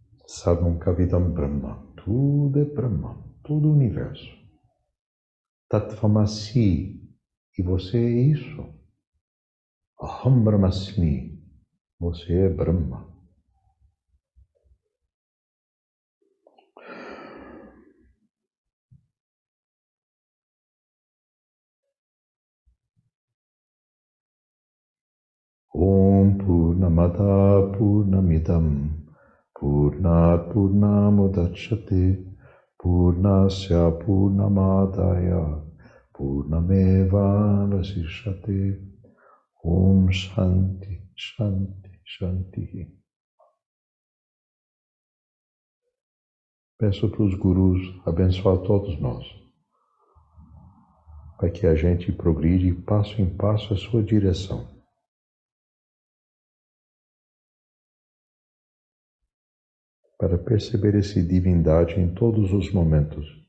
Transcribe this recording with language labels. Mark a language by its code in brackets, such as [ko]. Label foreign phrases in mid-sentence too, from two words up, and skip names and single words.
[sa] Sarvam Kavidam Brahma. [pt] Tudo é Brahma, todo o universo. Tattvamasi, e você é isso. [sa] Aham Brahmasmi, [pt] você é Brahma. [sa] Om Purnamada Purnamidam Purnat Purnamudachyate Purnasya Purnamadaya Purnameva Vasishyate. Om Shanti, Shanti, Shanti. [pt] Peço para os gurus abençoar todos nós, para que a gente progride passo em passo a sua direção. Para perceber essa divindade em todos os momentos.